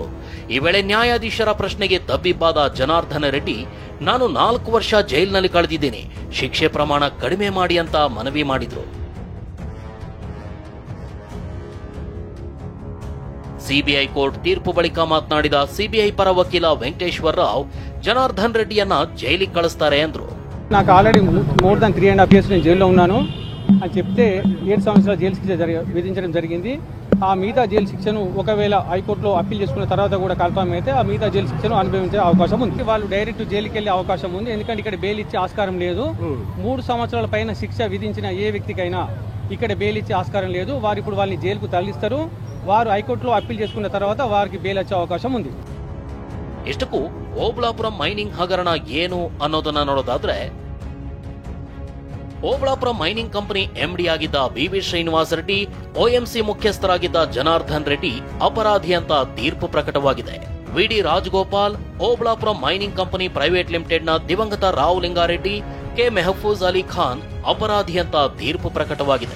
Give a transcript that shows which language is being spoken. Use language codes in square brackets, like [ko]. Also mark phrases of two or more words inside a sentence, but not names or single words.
[kn] ಈ ವೇಳೆ ನ್ಯಾಯಾಧೀಶರ ಪ್ರಶ್ನೆಗೆ ತಬ್ಬಿಬ್ಬಾದ ಜನಾರ್ದನ ರೆಡ್ಡಿ, ನಾನು 4 ವರ್ಷ ಜೈಲಿನಲ್ಲಿ ಕಳೆದಿದ್ದೀನಿ, ಶಿಕ್ಷೆ ಪ್ರಮಾಣ ಕಡಿಮೆ ಮಾಡಿ ಅಂತ ಮನವಿ ಮಾಡಿದ್ರು. CBI ಕೋರ್ಟ್ ತೀರ್ಪು ಬಳಿಕ ಮಾತನಾಡಿದ CBI ಪರ ವಕೀಲ ವೆಂಕಟೇಶ್ವರ ರಾವ್, [te] జనార్దన్ రెడ్డి అన్న జైలుకి కలుస్తారే అంದ್ರು. నాకు [en] already more than 3.5 years [te] నేను జైల్లో ఉన్నాను అని చెప్తే 7 సంవత్సరాల జైలు శిక్ష విధించడం జరిగింది. ఆ మిగతా జైలు శిక్షను ఒకవేళ హైకోర్టులో అప్పీల్ చేసుకున్న తర్వాత కూడా కన్ఫర్మ్ అయితే ఆ మిగతా జైలు శిక్షను అనుభవించే అవకాశం ఉంది. వాళ్ళు డైరెక్ట్ జైలుకి వెళ్ళే అవకాశం ఉంది, ఎందుకంటే ఇక్కడ బెయిల్ ఇచ్చే ఆస్కారం లేదు. 3 సంవత్సరాల పైన శిక్ష విధించిన ఏ వ్యక్తికైనా ఇక్కడ బెయిల్ ఇచ్చే ఆస్కారం లేదు. వారు ఇప్పుడు వాళ్ళని జైలుకు తరలిస్తారు. వారు హైకోర్టులో అప్పీల్ చేసుకున్న తర్వాత వారికి బెయిల్ వచ్చే అవకాశం ఉంది. [kn] ಇಷ್ಟಕ್ಕೂ ಓಬಳಾಪುರ ಮೈನಿಂಗ್ ಹಗರಣ ಏನು ಅನ್ನೋದನ್ನ ನೋಡೋದಾದ್ರೆ, ಓಬಳಾಪುರ ಮೈನಿಂಗ್ ಕಂಪನಿ ಎಂಡಿ ಆಗಿದ್ದ ಬಿವಿ ಶ್ರೀನಿವಾಸ ರೆಡ್ಡಿ, ಒಎಂಸಿ ಮುಖ್ಯಸ್ಥರಾಗಿದ್ದ ಜನಾರ್ದನ್ ರೆಡ್ಡಿ ಅಪರಾಧಿ ಅಂತ ತೀರ್ಪು ಪ್ರಕಟವಾಗಿದೆ. ವಿಡಿ ರಾಜಗೋಪಾಲ್, ಓಬಳಾಪುರ ಮೈನಿಂಗ್ ಕಂಪನಿ ಪ್ರೈವೇಟ್ ಲಿಮಿಟೆಡ್ನ ದಿವಂಗತ ರಾವ್ ಲಿಂಗಾರೆಡ್ಡಿ, ಕೆ ಮೆಹಫೂಜ್ ಅಲಿ ಖಾನ್ ಅಪರಾಧಿ ಅಂತ ತೀರ್ಪು ಪ್ರಕಟವಾಗಿದೆ.